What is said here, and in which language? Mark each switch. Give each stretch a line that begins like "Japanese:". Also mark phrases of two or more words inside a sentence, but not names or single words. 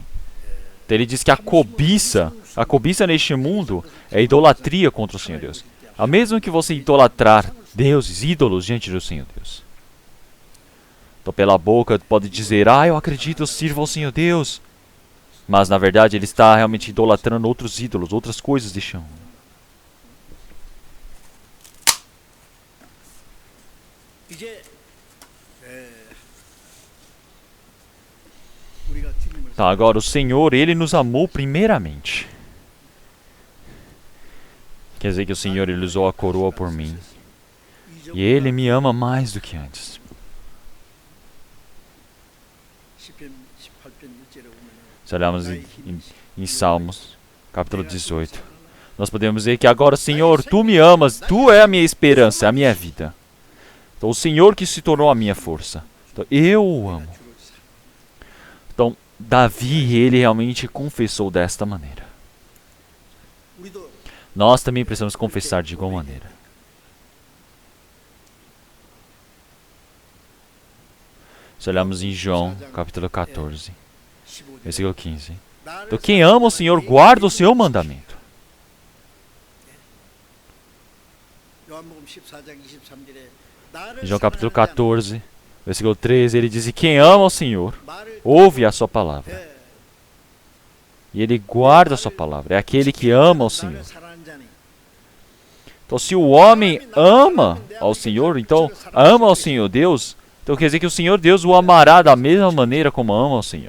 Portuguese: Então ele diz que a cobiça neste mundo é idolatria contra o Senhor Deus. Ao mesmo que você idolatrar deuses, ídolos diante do Senhor Deus. Então pela boca pode dizer: eu acredito, eu sirvo ao Senhor Deus. Mas na verdade ele está realmente idolatrando outros ídolos, outras coisas deste mundo.
Korean: 이제 우리가 주님을
Portuguese: Tá, agora o Senhor, Ele nos amou primeiramente. Quer dizer que o Senhor, Ele usou a coroa por mim. E Ele me ama mais do que antes.
Korean: 시편 18편 1절에 보면
Portuguese: Se olharmos em Salmos, capítulo 18, nós podemos dizer que agora, Senhor, Tu me amas, Tu é a minha esperança, a minha vida. Então, o Senhor que se tornou a minha força. Então, eu o amo. Então, Davi, ele realmente confessou desta maneira.
Korean: 우리도
Portuguese: Nós também precisamos confessar de igual maneira. Se olharmos em João, capítulo 14,
Korean: 15절
Portuguese: versículo 15. Então, quem ama o Senhor, guarda o seu mandamento.
Korean: 요한복음 14장 23절에
Portuguese: Em João capítulo 14, versículo 13, ele diz: e quem ama o Senhor, ouve a sua palavra. E ele guarda a sua palavra. É aquele que ama o Senhor. Então, se o homem ama ao Senhor, então ama ao Senhor Deus, então quer dizer que o Senhor Deus o amará da mesma maneira como ama ao Senhor.